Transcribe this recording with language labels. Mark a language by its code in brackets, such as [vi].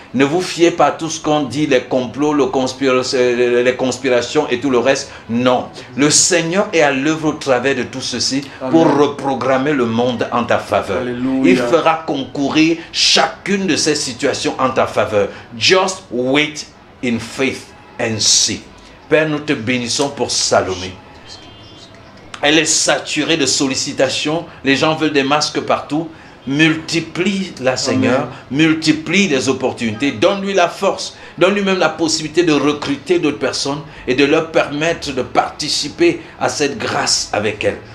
[fr] Ne vous fiez pas à tout ce qu'on dit, les complots, les conspirations et tout le reste. Non. Le Seigneur est à l'œuvre au travers de tout ceci pour reprogrammer le monde en ta faveur. Alléluia. Il fera concourir chacune de ces situations en ta faveur. [en] Just wait in faith and see. [fr] Père, nous te bénissons pour Salomé. Elle est saturée de sollicitations. Les gens veulent des masques partout. Multiplie la Seigneur, multiplie les opportunités, donne-lui la force, donne-lui même la possibilité de recruter d'autres personnes et de leur permettre de participer à cette grâce avec elle.